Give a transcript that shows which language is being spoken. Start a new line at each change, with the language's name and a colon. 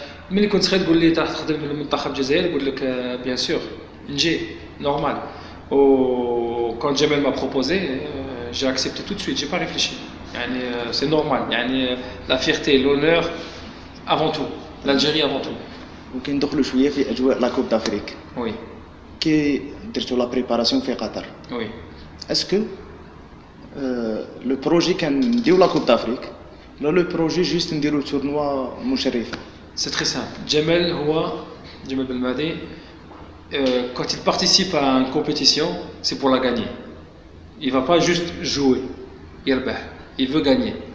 Arabic: ملي كنت صغير تقول لي راح تخدم بالمنتخب الجزائري نقول لك
French: bien sûr
Arabic: نجي normal.
French: Quand Jamel m'a proposé, j'ai accepté tout de suite, j'ai pas réfléchi. C'est normal. La fierté, l'honneur avant tout, l'Algérie avant tout.
Arabic: وكندخلوا شوية في أجواء لا كوب دافريك.
French: Oui.
Arabic: كي درتوا لا بريباراسيون في قطر.
French: Oui. Est-ce que le projet
Arabic: كان نديروا لا كوب دافريك ولا لو بروجي جوست نديروا تورنوا مشرفة؟
French: C'est très simple. Jamel Belmadi, quand il participe à une compétition, c'est pour la gagner. Il va pas juste jouer, il veut gagner.